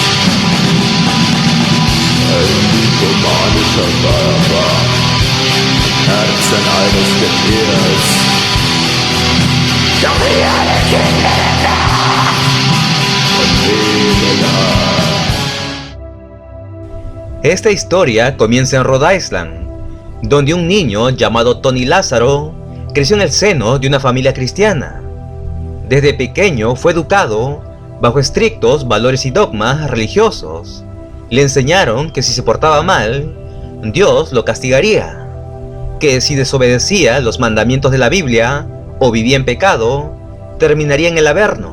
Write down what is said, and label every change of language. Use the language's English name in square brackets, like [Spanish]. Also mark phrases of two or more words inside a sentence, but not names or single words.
[German] Ein diplomatischer Körper, Herzen eines Getiers. Doch wie alle Kinder der Nacht und weniger. [Spanish] Esta historia comienza en Rhode Island, donde un niño llamado Tony Lázaro creció en el seno de una familia cristiana. Desde pequeño fue educado bajo estrictos valores y dogmas religiosos. Le enseñaron que si se portaba mal, Dios lo castigaría, que si desobedecía los mandamientos de la Biblia o vivía en pecado, terminaría en el averno.